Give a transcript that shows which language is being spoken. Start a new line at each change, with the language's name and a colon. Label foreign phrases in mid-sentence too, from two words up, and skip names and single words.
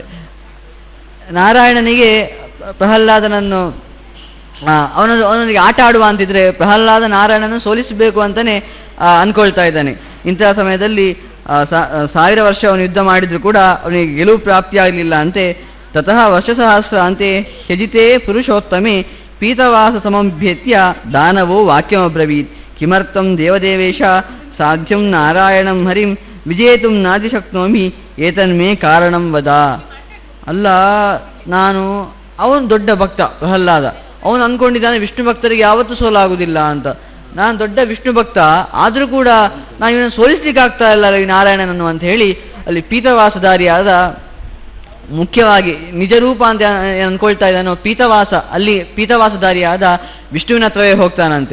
Kannada: ನಾರಾಯಣನಿಗೆ ಪ್ರಹ್ಲಾದನನ್ನು ಅವನಿಗೆ ಆಟ ಆಡುವ ಅಂತಿದ್ರೆ ಪ್ರಹ್ಲಾದ ನಾರಾಯಣನ ಸೋಲಿಸಬೇಕು ಅಂತಾನೆ ಅನ್ಕೊಳ್ತಾ ಇದ್ದಾನೆ. ಇಂತಹ ಸಮಯದಲ್ಲಿ 1000 ವರ್ಷ ಅವನು ಯುದ್ಧ ಮಾಡಿದ್ರು ಕೂಡ ಅವನಿಗೆ ಗೆಲುವು ಪ್ರಾಪ್ತಿಯಾಗಲಿಲ್ಲ ಅಂತೆ.
Sanskrit: ತತಃ ವರ್ಷಸಹಸ್ರ ಅಂತೆ ಹ್ಯಜಿತೇ ಪುರುಷೋತ್ತಮೆ ಪೀತವಾಸ ಸಮಭ್ಯತ್ಯ ದಾನವೋ ವಾಕ್ಯಮಬ್ರವೀತ್ ಕಿಮರ್ಥಂ ದೇವದೇವೇಶ ಸಾಧ್ಯಂ ನಾರಾಯಣಂ ಹರಿಂ ವಿಜೇತುಂ ನಾದಿಶಕ್ನೋಮಿ ಏತನ್ಮೇ ಕಾರಣಂ ವದ.
Kannada: ಅಲ್ಲ, ಅವನು ದೊಡ್ಡ ಭಕ್ತ ಪ್ರಹ್ಲಾದ. ಅವನು ಅಂದ್ಕೊಂಡಿದ್ದಾನೆ ವಿಷ್ಣು ಭಕ್ತರಿಗೆ ಯಾವತ್ತೂ ಸೋಲಾಗುವುದಿಲ್ಲ ಅಂತ. ನಾನು ದೊಡ್ಡ ವಿಷ್ಣು ಭಕ್ತ, ಆದರೂ ಕೂಡ ನಾನು ಇವನು ಸೋಲಿಸ್ಲಿಕ್ಕೆ ಆಗ್ತಾ ಇಲ್ಲ ಈ ನಾರಾಯಣನನ್ನು ಅಂತ ಹೇಳಿ ಅಲ್ಲಿ ಪೀತವಾಸಧಾರಿಯಾದ, ಮುಖ್ಯವಾಗಿ ನಿಜ ರೂಪ ಅಂತ ಅಂದ್ಕೊಳ್ತಾ ಇದ್ದಾನೋ ಪೀತವಾಸ, ಅಲ್ಲಿ ಪೀತವಾಸಧಾರಿಯಾದ ವಿಷ್ಣುವಿನ ಹತ್ರವೇ ಹೋಗ್ತಾನಂತೆ.